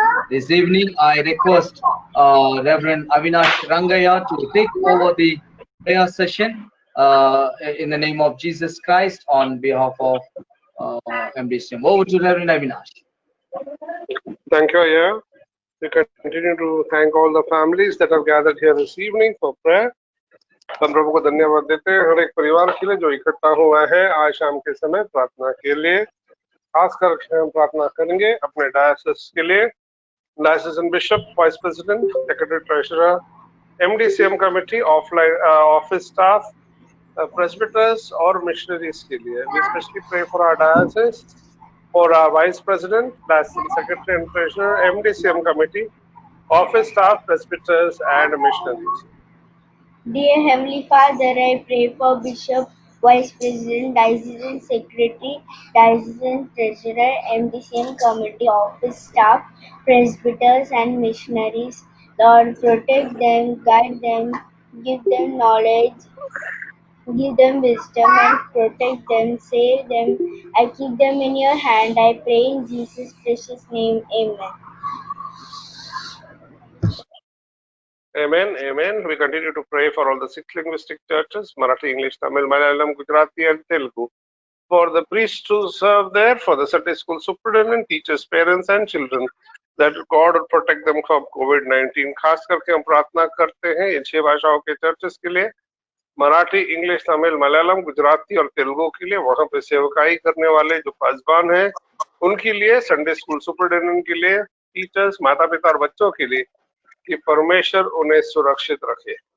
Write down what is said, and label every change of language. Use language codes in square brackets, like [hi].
[en] This evening, I request Reverend Avinash Rangaya to take over the prayer session in the name of Jesus Christ on behalf of MDCM. Over to Reverend Avinash. Thank you, Aya. We continue to thank all the families that have gathered here this evening for prayer. [hi] हम प्रभु को धन्यवाद देते हैं हर एक परिवार के लिए जो इकट्ठा हुआ है आज शाम के समय प्रार्थना के लिए। खासकर हम प्रार्थना करेंगे अपने डायसिस के लिए, डायसिसन bishop, vice president, secretary, treasurer, एमडीसीएम committee, office staff, presbyters और missionaries के लिए। [en] We especially pray for our diocese, for our vice president, diocese secretary and treasurer, MDCM committee, office staff, presbyters and missionaries. Dear Heavenly Father, I pray for Bishop, Vice President, Diocesan Secretary, Diocesan Treasurer, MDCM Committee, Office Staff, Presbyters and Missionaries. Lord, protect them, guide them, give them knowledge, give them wisdom and protect them, save them. I keep them in your hand. I pray in Jesus' precious name. Amen. Amen, amen. We continue to pray for all the 6 linguistic churches, Marathi, English, Tamil, Malayalam, Gujarati and Telugu. For the priests to serve there, for the Sunday school superintendent, teachers, parents and children, that God will protect them from COVID-19. [hi] खास करके हम प्रार्थना करते हैं इन 6 भाषाओं के churches के लिए, मराठी, इंग्लिश, तमिल, मलयालम, गुजराती और तेलुगु के लिए, वहां पे सेवकाई करने वाले जो पासबान हैं उनके लिए, संडे स्कूल सुपरिटेंडेंट के लिए, टीचर्स, माता पिता और बच्चों के लिए, कि परमेश्वर उन्हें सुरक्षित रखे।